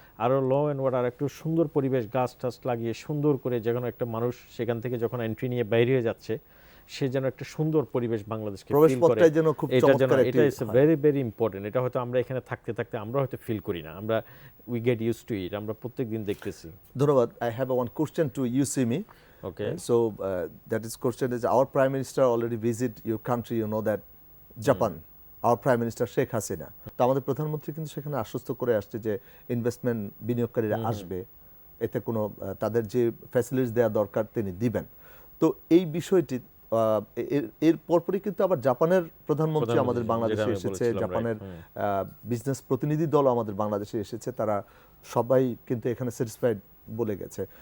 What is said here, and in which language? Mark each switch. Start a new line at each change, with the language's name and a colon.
Bangla: আরও law and order, একটু সুন্দর পরিবেশ, গাছ টাছ লাগিয়ে সুন্দর করে, যেন একটা মানুষ সেখান থেকে যখন এন্ট্রি নিয়ে বাইরে হয়ে যাচ্ছে, সে যেন একটা সুন্দর পরিবেশ বাংলাদেশকে ফিল করে। এটা
English: Is very very important.
Bangla: এটা হয়তো আমরা এখানে থাকতে থাকতে আমরা হয়তো ফিল করি না, আমরা
English: we get use to it,
Bangla: আমরা প্রত্যেক দিন দেখতেছি। ধন্যবাদ।
English: I have one question to you, Simi. Okay. So that is question is, our Prime Minister already visit your country, you know that, Japan. Our Prime Minister Sheikh Hasina.
Bangla: তো আমাদের প্রধানমন্ত্রী কিন্তু সেখানে আশ্বস্ত করে আসছে যে ইনভেস্টমেন্ট বিনিয়োগকারীরা আসবে, এতে কোনো তাদের যে ফ্যাসিলিটিস দেওয়া দরকার তিনি দিবেন। তো এই বিষয়টি এর পরপরই কিন্তু আবার জাপানের প্রধানমন্ত্রী আমাদের বাংলাদেশে এসেছে, জাপানের বিজনেস প্রতিনিধি দল আমাদের বাংলাদেশে এসেছে, তারা সবাই কিন্তু এখানে স্যাটিসফাইড বলে গেছে।